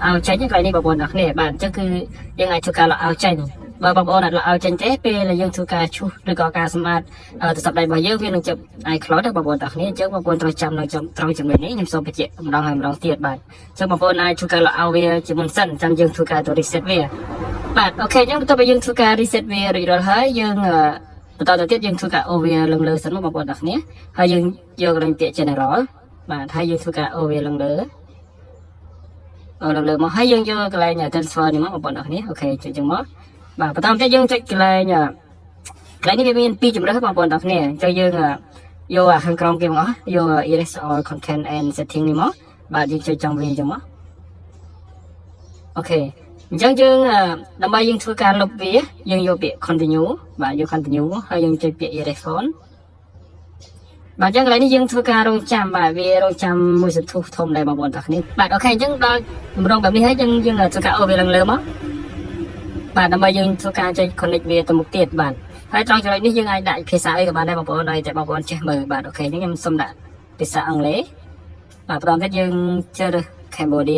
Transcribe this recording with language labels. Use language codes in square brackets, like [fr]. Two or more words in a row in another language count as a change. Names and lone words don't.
[km] out ចេញកន្លែងនេះបងប្អូនទាំងអស់គ្នាបាទអញ្ចឹងគឺយើងអាចធ្វើការ [en] log out [km] ចេញបើបងប្អូនអត់ [en] log out [km] ចេញទេពេលដែលយើងធ្វើការឈូសឬក៏ការសម្អាតទូរស័ព្ទដៃរបស់យើងវានឹងចាប់ iCloud បងប្អូនទាំងអស់គ្នាអញ្ចឹងបងប្អូនត្រូវចាំនៅត្រង់ចំណុចនេះខ្ញុំសូមបញ្ជាក់ម្ដងហើយម្ដងទៀតបាទអញ្ចឹងបងប្អូនអាចធ្វើការ [en] log out [km] វាជាមុនសិនចាំយើងធ្វើការទៅ reset វាបាទអូខេអញ្ចឹងបន្ទាប់ពីយើងធ្វើការ reset វារួចរាល់ហើយយើងបន្តទៅទៀតយើងធ្វើការ over ឡើងលើសិនបងប្អូនទាំងអស់គ្នាហើយយើងយកកន្លែងពាក្យ general បាទហើយយើងធ្វើការ over ឡើងលើ មកហើយយើងយកកន្លែង transfer នេះមកបងប្អូនទាំងអស់គ្នាអូខេចុចចឹងមកបាទបន្តទៀតយើងចុចកន្លែងនេះវាមាន2ជម្រើសបងប្អូនទាំងអស់គ្នាអញ្ចឹងយើងយកខាងក្រោមគេមកយក [en] erase all content and setting [km] នេះមកបាទយើងចុចចង់វាអញ្ចឹងមកអូខេអញ្ចឹងយើងដើម្បីយើងធ្វើការលុបវាយើងយកពាក្យ continue បាទយក continue ហើយយើងចុចពាក្យ [en] erase phone [km] បាទអញ្ចឹងកន្លែងនេះយើងធ្វើការរងចាំបាទវារងចាំមួយសន្ទុះធំដែរបងប្អូនទាំងគ្នាបាទអូខេអញ្ចឹងដល់តម្រងបែបនេះហើយយើងធ្វើការអូវាឡើងលើមកបាទដើម្បីយើងធ្វើការចុច connect វាទៅមុខទៀតបាទហើយត្រង់ចំណុចនេះយើងអាចដាក់ភាសាអីក៏បានដែរបងប្អូនឲ្យតែបងប្អូនចេះមើលបាទអូខេអញ្ចឹងខ្ញុំសូមដាក់ភាសាអង់គ្លេសបាទបន្តទៀតយើងជ្រើសរើស Cambodia